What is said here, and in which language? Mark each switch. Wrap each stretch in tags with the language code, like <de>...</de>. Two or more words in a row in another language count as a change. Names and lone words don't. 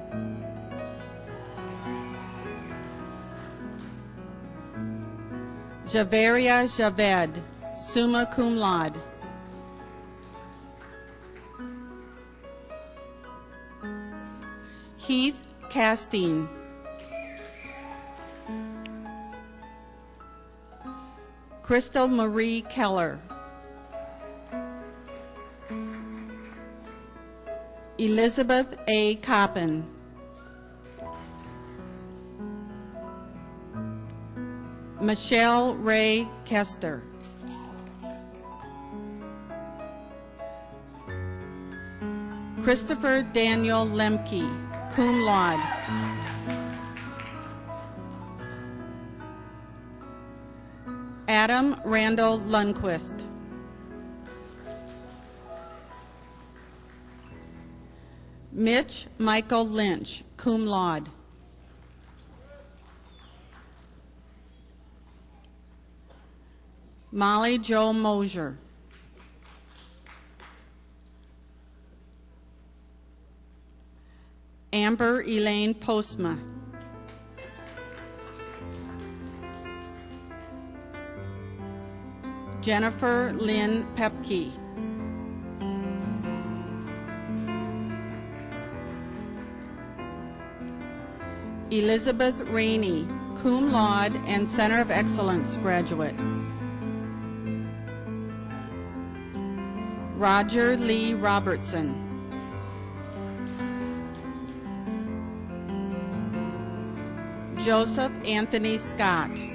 <en>Javeria Javed,</en> <la>summa cum laude.</la> <en>Heath Castine. Crystal Marie Keller. Elizabeth A. Coppin. Michelle Ray Kester. Christopher Daniel Lemke,</en> <la>cum laude.</la> <en>Adam Randall Lundquist. Mitch Michael Lynch,</en> <la>cum laude.</la> <en>Molly Jo Mosier. Amber Elaine Postma. Jennifer Lynn Pepke. Elizabeth Rainey,</en> <la>cum laude</la> <en>and Center of Excellence graduate. Roger Lee Robertson. Joseph Anthony Scott.</en>